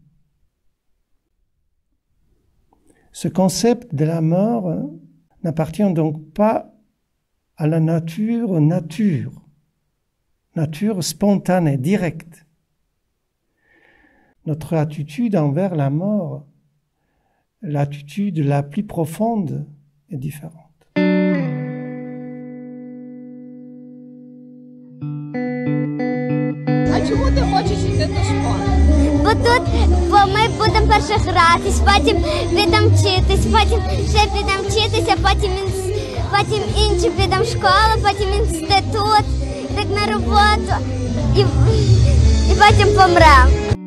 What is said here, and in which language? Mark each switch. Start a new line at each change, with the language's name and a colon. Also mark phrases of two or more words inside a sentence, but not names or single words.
French: Ce concept de la mort n'appartient donc pas à la nature spontanée, directe. Notre attitude envers la mort, l'attitude la plus profonde, est différente.
Ukrainian: А чому ти хочеш йти до школи? Бо тут ми будемо перше гратись, потім підемо вчитись, потім ще підемо вчитися, потім інші підемо в школу, потім інститут, так на роботу і потім помремо.